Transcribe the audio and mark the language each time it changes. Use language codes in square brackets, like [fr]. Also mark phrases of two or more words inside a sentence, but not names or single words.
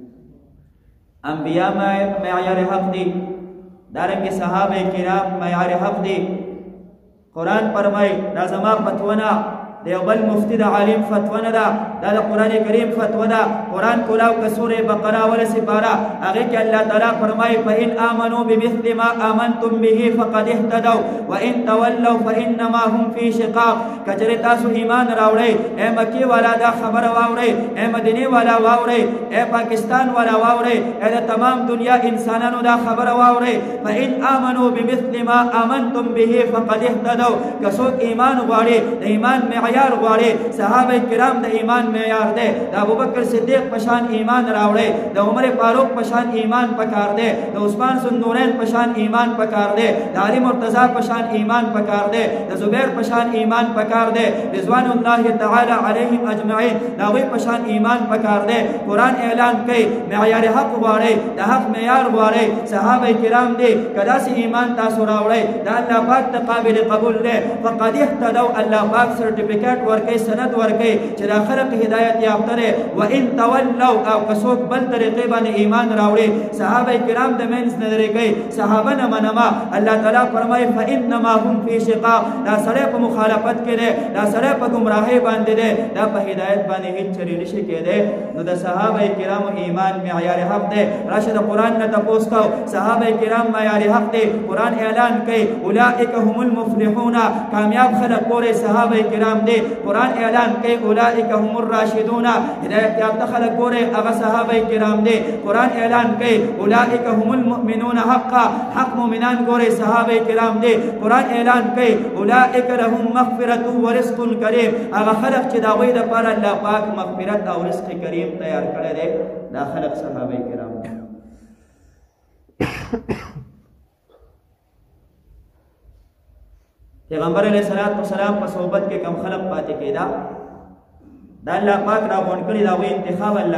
[ps] انبیا معیار حق دي، دارنګه صحابه کرام معیار حق دي. قرآن فرمای دا زما فتوونه دیو بل مفتی دا عالم فتوونه دا دا قرآن کریم فتوه دا. قرآن کلاو که سور بقرہ ولا سپارہ اگه که اللہ تعالی فرمای [ar] فَإِنْ آمَنُوا بِمِثْلِ مَا آمَنْتُمْ بِهِ فَقَدْ اهْتَدَوْا وَإِنْ تَوَلَّوْا فَإِنَّمَا هُمْ فِي شِقَاقٍ. [ps] کچره تاسو ایمان راوړی، اے مکی والا دا خبر واورئ، اے مدینه والا واورئ، اے پاکستان والا واورئ، اے دا تمام دنیا انسانانو دا خبر واورئ. [ar] فَإِنْ آمَنُوا بِمِثْلِ مَا آمَنْتُمْ بِهِ فَقَدْ اهْتَدَوْا. [ps] کڅوک ایمان غواړي، د ایمان معیار غواړي. صحابه کرام د ایمان معیار دی. د ابوبکر صدیق پشان ایمان راوړي، د عمر فاروق پشان ایمان پکار دی، د عثمان ذوالنورین پشان ایمان پکار دی، د علی مرتضی پشان ایمان پکار دی، د زبیر پشان ایمان پکار دی، [ar] رضوان الله تعالی علیهم اجمعین [ps] داوی پشان ایمان پکار دی. قرآن اعلان کوي معیار حق غواړي، د حق معیار غواړي. صحابه کرام دی کدا سي ایمان تاسو راوړي د الله پاک ته قابل قبول دی. [ar] فقد اهتدوا، [ps] الله پاک سرټیفیکټ ورکي، سند ورکي چې د خلق هدایت یافته دی. [ar] وان تولوا [ps] او کڅوک بل طریقې باندې ایمان راوړي، صحابه کرام د منځ نه لري کوي، صحابه نه منما. الله تعالی فرمایي [ar] فانما هم فی شقاق. [ps] دا سړی په مخالفت کې دی، دا سړی په گمراهۍ باندې دی، دا په هدایت باندې هیڅ چری نشي کېدی. نو د صحابه کرام ایمان معیار حق دی. راشد قرآن نه تپوس کو صحابه کرام معیار حق دی. قرآن اعلان کوي [ar] اولئک هم المفلحون، [ps] کامیاب خلق پورې صحابه کرام دی. قرآن اعلان کوي [ar] اولئک هم الراشدون، [ps] هدایت یافته خلق پورې هغه صحابه کرام دی. قرآن اعلان کوي [ar] اولئک هم المؤمنون حقا، [ps] حق مؤمنان ګورې صحابه کرام دی. قرآن اعلان کوي [ar] اولئک لهم مغفرة ورزق کریم، [ps] هغه خلق چې د هغوی دپاره الله پاک مغفرت او رزق کریم تیار کړی دی، دا خلق صحابه کرام دی. پیغمبر [ar] علیہ السلام [ps] په صحبت کې کم خلق پاتې کېدا، دا الله پاک را غون کړی دا وی انتخاب الله